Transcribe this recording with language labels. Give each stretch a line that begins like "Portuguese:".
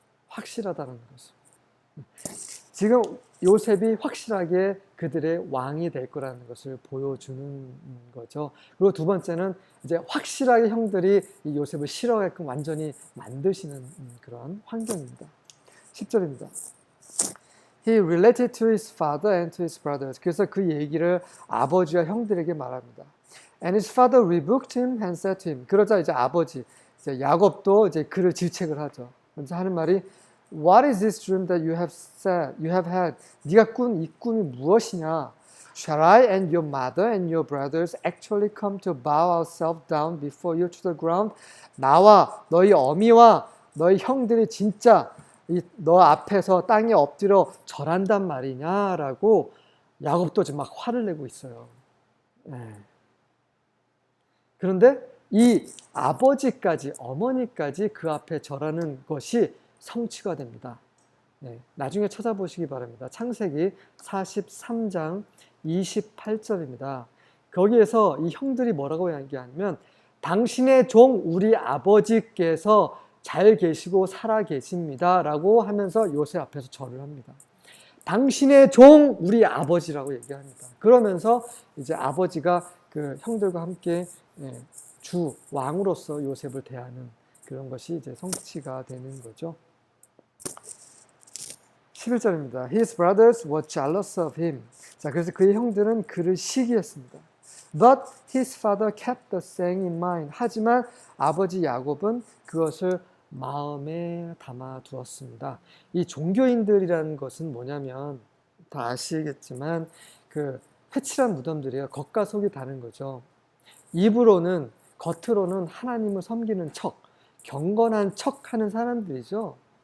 Korean: 확실하다는 것을. 지금 요셉이 확실하게 그들의 왕이 될 거라는 것을 보여주는 거죠. 그리고 두 번째는 이제 확실하게 형들이 이 요셉을 싫어하게끔 완전히 만드시는 그런 환경입니다. 10절입니다.
English: He related to his father and to his brothers.
Korean: 그래서 그 얘기를 아버지와 형들에게 말합니다.
English: And his father rebuked him and said to him.
Korean: 그러자 이제 아버지, 이제 야곱도 이제 그를 질책을 하죠. 그래서 하는 말이
English: What is this dream that you have had?
Korean: 네가 꾼 이 꿈이 무엇이냐?
English: Shall I and your mother and your brothers actually come to bow ourselves down before you to the ground?
Korean: 나와 너희 어미와 너희 형들이 진짜 너 앞에서 땅에 엎드려 절한단 말이냐라고 야곱도 지금 막 화를 내고 있어요. 네. 그런데 이 아버지까지, 어머니까지 그 앞에 절하는 것이 성취가 됩니다. 네, 나중에 찾아보시기 바랍니다. 창세기 43장 28절입니다. 거기에서 이 형들이 뭐라고 이야기하냐면 당신의 종 우리 아버지께서 잘 계시고 살아 계십니다 라고 하면서 요셉 앞에서 절을 합니다. 당신의 종 우리 아버지라고 얘기합니다. 그러면서 이제 아버지가 그 형들과 함께 주 왕으로서 요셉을 대하는 그런 것이 이제 성취가 되는 거죠. 11절입니다.
English: His brothers were jealous of him.
Korean: 자, 그래서 그의 형들은 그를 시기했습니다.
English: But his father kept the saying in mind.
Korean: 하지만 아버지 야곱은 그것을 마음에 담아 두었습니다. 이 종교인들이라는 것은 뭐냐면 다 아시겠지만 그 회칠한 무덤들이에요. 겉과 속이 다른 거죠. 입으로는 겉으로는 하나님을 섬기는 척, 경건한 척 하는 사람들이죠.